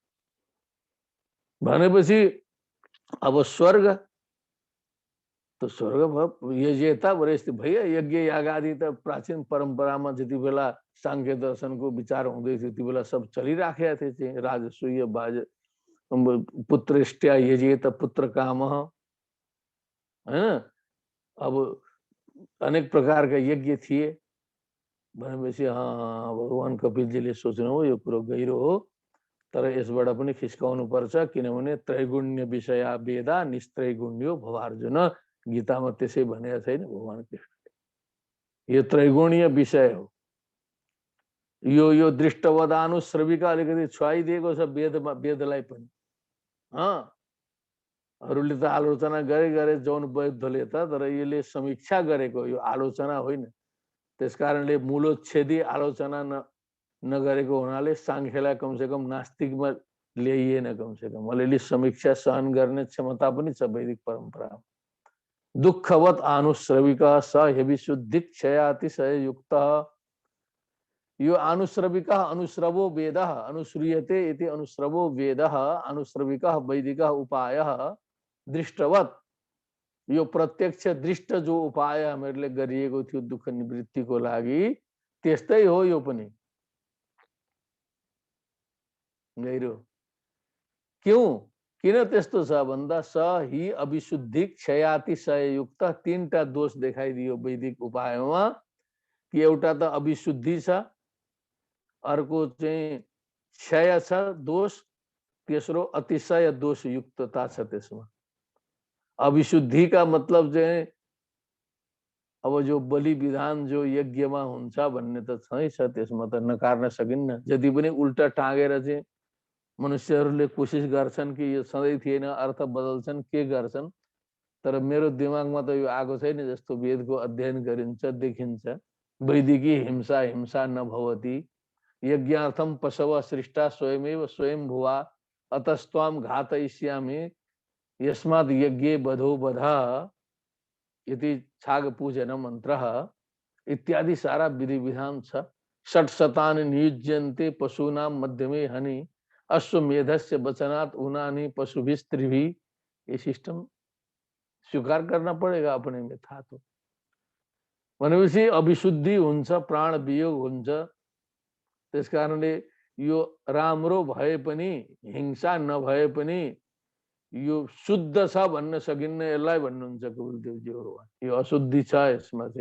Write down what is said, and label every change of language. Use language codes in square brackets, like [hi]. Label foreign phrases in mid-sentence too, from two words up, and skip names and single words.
[ne] भनेपछि अब स्वर्ग त स्वर्ग यजेता भनेपछि भैया यज्ञ याग आदि त प्राचीन परम्परामा जति बेला सांख्य दर्शनको विचार हुँदै थियो त्यति बेला सब चलिराखेका थिए। चाहिँ [sa] राजसूय बाज पुत्रेष्ट्या यजेत पुत्र कामः [ne] हैन। अब अनेक प्रकारका यज्ञ थिए भनेपछि भगवान कपिलजीले सोच्नुभयो यो कुरो गहिरो हो, तर यसबाट पनि खिस्काउनु पर्छ, किनभने [sa] त्रैगुण्य विषया वेदा निस्त्रैगुण्यो भवार्जुन, [ne] गीतामा त्यसै भनेको छैन भगवान कृष्ण। यो त्रैगुणीय विषय हो। यो दृष्टवदानुश्रविका अलिकति छुवाइदिएको छ वेदलाई पनि। अरूले त आलोचना गरे जौन बौद्धले त, तर यसले समीक्षा गरेको, यो आलोचना होइन। त्यसकारणले मूलोच्छेदी आलोचना नगरेको हुनाले सांख्यलाई कमसेकम नास्तिकमा ल्याइएन। कमसेकम अलिअलि समीक्षा सहन गर्ने क्षमता पनि छ वैदिक परम्परामा। [sa] दुःखवत आनुश्रविका स हेविशुद्धिक क्षयातिशय युक्त। यो आनुश्रविका अनुश्रवो वेदः अनुश्रूयते इति अनुश्रवो वेदः अनुश्रविका वैदिकः उपायः दृष्टवत। [ne] यो प्रत्यक्ष दृष्ट जो उपाय हामीहरूले गरिएको थियो दुःख निवृत्तिको लागि, त्यस्तै हो यो पनि। गहिरो क्यों, किन त्यस्तो छ भन्दा [sa] स हि अविशुद्धि क्षयातिशय युक्त। [ne] तीनटा दोष देखाइदियो वैदिक उपायमा कि एउटा त अविशुद्धि छ, अर्को चाहिँ क्षय छ दोष, तेस्रो अतिशय दोष युक्तता छ त्यसमा। अविशुद्धि का मतलब चाहिँ अब जो बलि विधान जो यज्ञमा हुन्छ भन्ने त छैछ, त्यसमा त नकार्न सकिन्न। जति पनि उल्टा टाँगेर चाहिँ मनुष्यहरूले कोसिस गर्छन् कि यो सधैँ थिएन, अर्थ बदल्छन्, के गर्छन्, तर मेरो दिमागमा त यो आएको छैन। जस्तो वेदको अध्ययन गरिन्छ देखिन्छ, [sa] वैदिकी हिंसा हिंसा नभवति, यज्ञार्थम पशव सृष्टा स्वयमेव स्वयं भुवा अतस्त्वाम घातयिष्यामि यस्मात् यज्ञे बधो बधा इति छाग पूजन मंत्र इत्यादि [ne] सारा विधि विधान छ। [sa] षट शतानि नियुज्यन्ते पशूनां मध्यमे हनि अश्वमेधस्य वचनात् उनानि पशुभिस्त्रिभि। [hi] ये सिस्टम स्वीकार करना पड़ेगा अपने में था तो। [ne] भनेपछि अविशुद्धि हुन्छ, प्राण वियोग हुन्छ। त्यस कारणले यो राम्रो भए पनि हिंसा नभए पनि यो शुद्ध छ भन्न सकिन्न, यसलाई भन्नुहुन्छ कपिलदेवजीहरू। यो अशुद्धि छ यसमा चाहिँ।